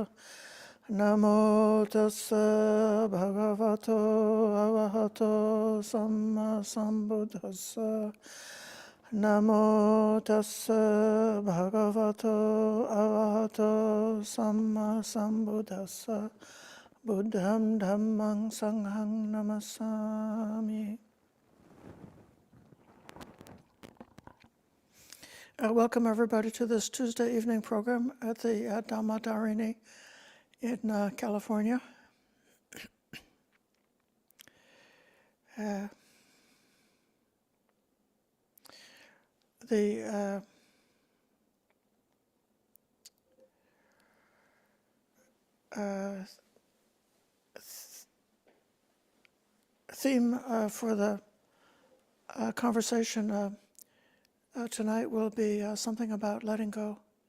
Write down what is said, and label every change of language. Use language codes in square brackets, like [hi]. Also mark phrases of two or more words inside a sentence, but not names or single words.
[pi] Namo tassa bhagavato arahato samma sambuddhassa. Namo tassa bhagavato arahato samma sambuddhassa. Buddham dhammang sanghang namasami. [en] Welcome everybody to this Tuesday evening program at the Dhamma Darini in California. The theme for the conversation tonight will be something about letting go.